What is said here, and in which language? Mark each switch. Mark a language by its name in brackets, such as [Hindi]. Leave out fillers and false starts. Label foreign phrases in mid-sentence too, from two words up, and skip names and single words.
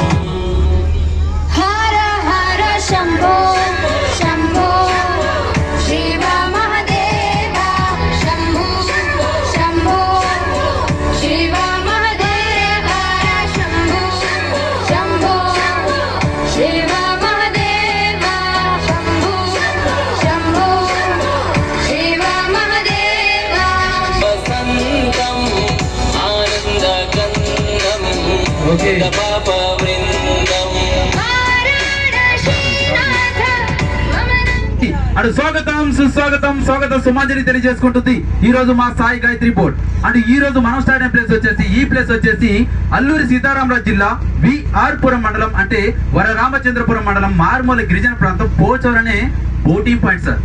[Sanskrit] हर हर शंभो शंभो शिव महादेव शंभो शंभो शिव महादेव शंभो शंभो शिव महादेव शंभो शंभो शिव महादेव वसन्तं आनन्दकन्दं पापवृन्दं [Telugu] అటు స్వాగతం సుస్వాగతం స్వాగతం సుమాంజలి తెలియజేసుకుంటుంది. ఈ రోజు మా సాయి గాయత్రి బోర్డ్ అంటే ఈ రోజు మనం స్టార్ట్ అయిన ప్లేస్ వచ్చేసి ఈ ప్లేస్ వచ్చేసి అల్లూరి సీతారామరాజు జిల్లా విఆర్పురం మండలం అంటే వరరామచంద్రపురం మండలం మారుమూల గిరిజన ప్రాంతం పోచోర్ అనే [English] boating point [Telugu] సార్.